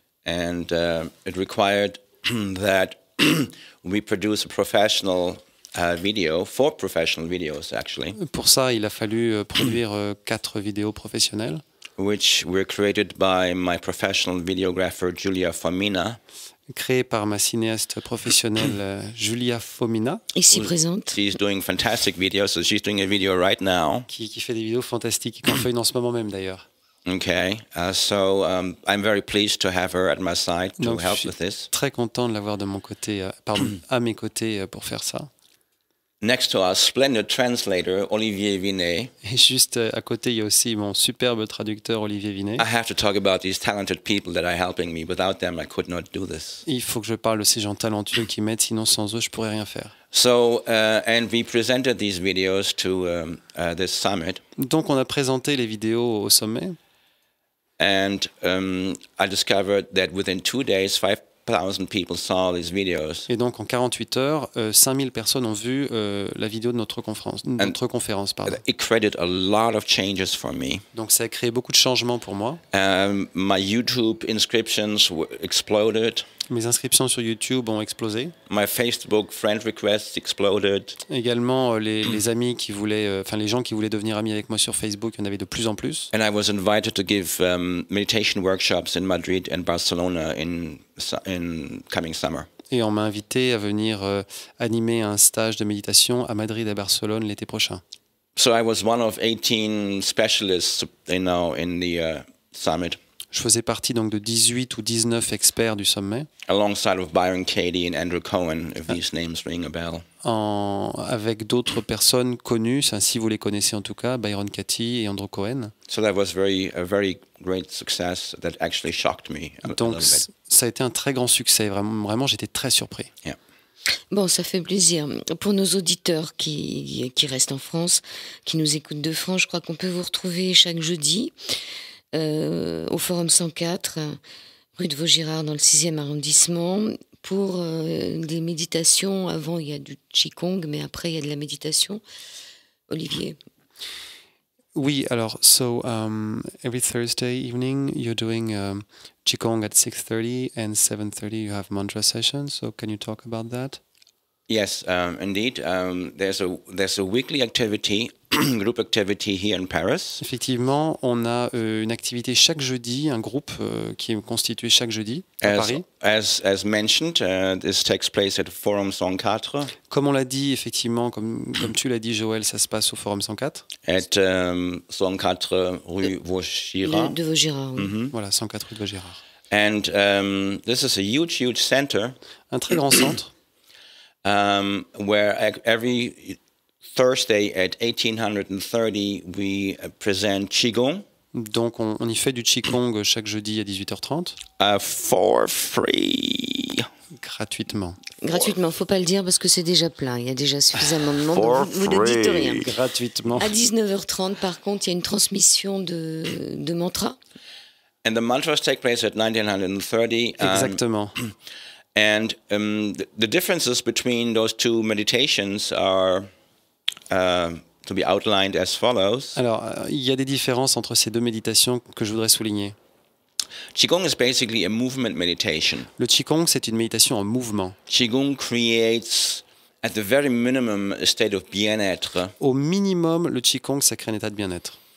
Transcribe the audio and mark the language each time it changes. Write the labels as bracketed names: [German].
[English] And it required that we produce a professional video, 4 professional videos actually, [French] Pour ça, il a fallu produire 4 vidéos professionnelles [English] which were created by my professional videographer Julia Fomina. [French] créées par ma cinéaste professionnelle Julia Fomina, Ici présente. [English] She's doing fantastic videos, so she's doing a video right now. [French] qui fait des vidéos fantastiques et qui en fait une en ce moment même d'ailleurs. [English] Okay, so I'm very pleased to have her at my side to [French] Donc, je [English] help [French] suis [English] with this. [French] très content de l'avoir de mon côté, à mes côtés pour faire ça. [English] Next to our splendid translator, Olivier Vinet, [French] Et juste à côté, il y a aussi mon superbe traducteur Olivier Vinet. [English] I have to talk about these talented people that are helping me. Without them, I could not do this. [French] Il faut que je parle de ces gens talentueux qui m'aident, sinon sans eux, je pourrais rien faire. [English] So, and we presented these videos to this summit, [French] Donc on a présenté les vidéos au sommet. [English] and I discovered that within 2 days, people saw these videos. [French] Et donc en 48 heures, 5000 personnes ont vu la vidéo de notre conférence. Pardon. [English] It created a lot of changes for me. [French] Donc ça a créé beaucoup de changements pour moi. [English] My YouTube inscriptions exploded. [French] Mes inscriptions sur YouTube ont explosé. [English] My Facebook friend requests exploded. [French] Également, les amis qui voulaient, les gens qui voulaient devenir amis avec moi sur Facebook, il y en avait de plus en plus. [English] And I was invited to give meditation workshops in Madrid and Barcelona in coming summer. [French] Et on m'a invité à venir animer un stage de méditation à Madrid et à Barcelone l'été prochain. [English] So I was one of 18 specialists, in the summit. [French] Je faisais partie donc de 18 ou 19 experts du sommet. [English] Alongside of Byron Katie and Andrew Cohen, if these names ring a bell. [French] Avec d'autres personnes connues, si vous les connaissez en tout cas, Byron Katie et Andrew Cohen. [English] So that was a very great success that actually shocked me a [French] Donc [English] little bit. [French] ça a été un très grand succès, vraiment j'étais très surpris. [English] Yeah. [French] Bon, ça fait plaisir. Pour nos auditeurs qui restent en France, qui nous écoutent de France, je crois qu'on peut vous retrouver chaque jeudi au Forum 104, rue de Vaugirard, dans le 6e arrondissement, pour des méditations. Avant, il y a du Qigong, mais après, il y a de la méditation. Olivier. Oui, alors, [English] every Thursday evening, you're doing Qigong at 6:30 and 7:30 you have mantra sessions. So can you talk about that? Yes, indeed. There's a weekly activity, group activity here in Paris. [French] Effectivement, on a une activité chaque jeudi, un groupe qui est constitué chaque jeudi à Paris. [English] As mentioned, this takes place at Forum 104. [French] Comme on l'a dit, effectivement, comme tu l'as dit, Joël, ça se passe au Forum 104. [English] At 104 rue Vaugirard. [French] De Vaugirard, oui. Mm-hmm. Voilà, 104 rue de Vaugirard. [English] And this is a huge center. [French] Un très grand centre. [English] Where every Thursday at 1830 we present Qigong. [French] Donc on y fait du Qigong chaque jeudi à 18h30. [English] For free. [French] Gratuitement. Gratuitement, faut pas le dire parce que c'est déjà plein. Il y a déjà suffisamment de monde. Donc vous ne dites rien. Gratuitement. À 19h30, par contre, il y a une transmission de mantras. [English] And the mantras take place at 1930. [French] Exactement. [English] And the differences between those two meditations are to be outlined as follows. [French] Alors, il y a des différences entre ces deux méditations que je voudrais souligner. [English] Qigong is basically a movement meditation. [French] Le Qigong, c'est une méditation en mouvement. [English] Qigong creates, at the very minimum, a state of bien-être. [French] Au minimum, le Qigong, ça crée un état de bien-être.